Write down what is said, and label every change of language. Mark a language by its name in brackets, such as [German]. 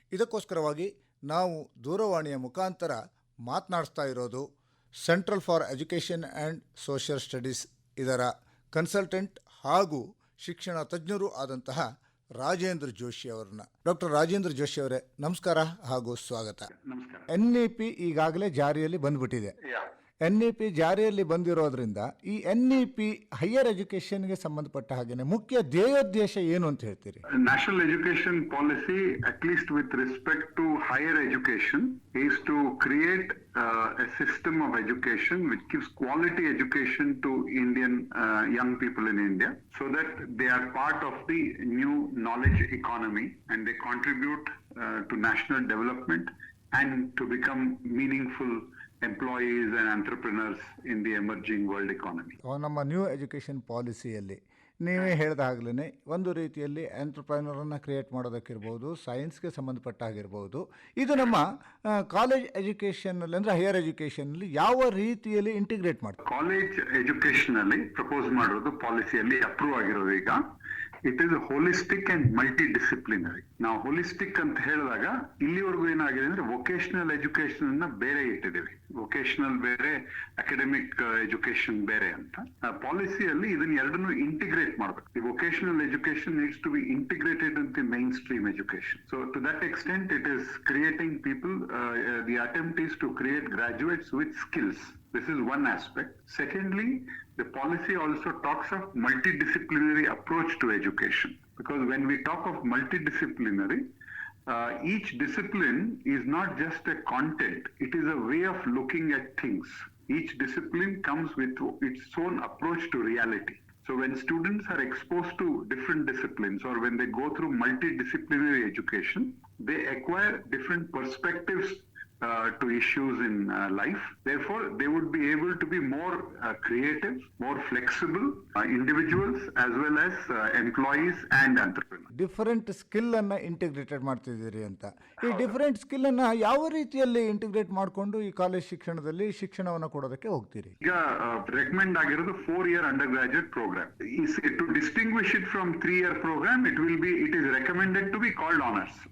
[Kannada] ಇದಕ್ಕೋಸ್ಕರವಾಗಿ ನಾವು ದೂರವಾಣಿಯ ಮುಖಾಂತರ ಮಾತನಾಡಿಸ್ತಾ ಇರೋದು central for education and social studies ಇದರ ಕನ್ಸಲ್ಟೆಂಟ್ ಹಾಗೂ ಶಿಕ್ಷಣ ತಜ್ಞರೂ ಆದಂತಹ ರಾಜೇಂದ್ರ ಜೋಶಿ ಅವರನ್ನ. ಡಾಕ್ಟರ್ ರಾಜೇಂದ್ರ ಜೋಶಿ ಅವರೇ, ನಮಸ್ಕಾರ ಹಾಗೂ ಸ್ವಾಗತ. ಎನ್ಇಪಿ ಈಗಾಗಲೇ ಜಾರಿಯಲ್ಲಿ ಬಂದ್ಬಿಟ್ಟಿದೆ. ಎನ್ಇಪಿ ಜಾರಿಯಲ್ಲಿ ಬಂದಿರೋದ್ರಿಂದ ಈ ಎನ್ಇಪಿ ಹೈಯರ್ ಎಜುಕೇಶನ್ಗೆ ಸಂಬಂಧಪಟ್ಟ ಹಾಗೆಯೇ ಮುಖ್ಯ ಧ್ಯೇಯೋದ್ದೇಶ ಏನು ಅಂತ ಹೇಳ್ತೀರಿ? [English] National education policy, at least with respect to higher education, is to create a system of education which gives quality education to Indian young people in India, so that they are part of the new knowledge economy and they contribute to national development and to become meaningful employees and entrepreneurs in the emerging world economy. [Kannada] ನಮ್ಮ new education ಪಾಲಿಸಿಯಲ್ಲಿ ನೀವೇ ಹೇಳಿದ ಹಾಗಲೇ ಒಂದು ರೀತಿಯಲ್ಲಿ ಎಂಟರ್ಪ್ರೈನರನ್ನು create ಮಾಡೋದಕ್ಕಿರ್ಬೋದು, ಸೈನ್ಸ್ಗೆ ಸಂಬಂಧಪಟ್ಟ ಆಗಿರ್ಬೋದು, ಇದು ನಮ್ಮ college ಎಜುಕೇಷನಲ್ಲಿ ಅಂದರೆ ಹೈಯರ್ ಎಜುಕೇಷನಲ್ಲಿ ಯಾವ ರೀತಿಯಲ್ಲಿ ಇಂಟಿಗ್ರೇಟ್ ಮಾಡ್ತಾರೆ? ಕಾಲೇಜ್ ಎಜುಕೇಷನಲ್ಲಿ ಪ್ರಪೋಸ್ ಮಾಡಿರೋದು ಪಾಲಿಸಿಯಲ್ಲಿ ಅಪ್ರೂವ್ ಆಗಿರೋದು ಈಗ [English] It is holistic and multidisciplinary. [Kannada] ನಾವು ಹೋಲಿಸ್ಟಿಕ್ ಅಂತ ಹೇಳಿದಾಗ ಇಲ್ಲಿವರೆಗೂ ಏನಾಗಿದೆ ಅಂದ್ರೆ ವೊಕೇಶನಲ್ ಎಜುಕೇಶನ್ ಅನ್ನ ಬೇರೆ ಇಟ್ಟಿದ್ದೀವಿ. ವೊಕೇಶನಲ್ ಬೇರೆ, ಅಕಾಡೆಮಿಕ್ ಎಜುಕೇಶನ್ ಬೇರೆ ಅಂತ. ಪಾಲಿಸಿಯಲ್ಲಿ ಇದನ್ನ ಎರಡನ್ನು ಇಂಟಿಗ್ರೇಟ್ ಮಾಡಬೇಕು. [English] The vocational education needs to be integrated in the mainstream education. So to that extent it is creating people. The attempt is to create graduates with skills. This is one aspect. Secondly, the policy also talks of multidisciplinary approach to education, because when we talk of multidisciplinary, each discipline is not just a content, it is a way of looking at things. Each discipline comes with its own approach to reality. So when students are exposed to different disciplines, or when they go through multidisciplinary education, they acquire different perspectives to issues in life. Therefore, they would be able to be more creative, more flexible individuals as well as employees and entrepreneurs. [Kannada] Different skill ಅನ್ನ integrated ಮಾಡ್ತಿದ್ದೀರಿ ಅಂತ. ಈ different skill ಅನ್ನ ಯಾವ ರೀತಿಯಲ್ಲಿ integrate ಮಾಡಿಕೊಂಡು ಈ college ಶಿಕ್ಷಣದಲ್ಲಿ ಶಿಕ್ಷಣವನ್ನು ಕೊಡೋದಕ್ಕೆ ಹೋಗ್ತೀರಿ? ಈಗ ರೆಕಮೆಂಡ್ ಆಗಿರೋದು [English] 4-year undergraduate programme. To distinguish it from 3-year programme, it is recommended to be called honours.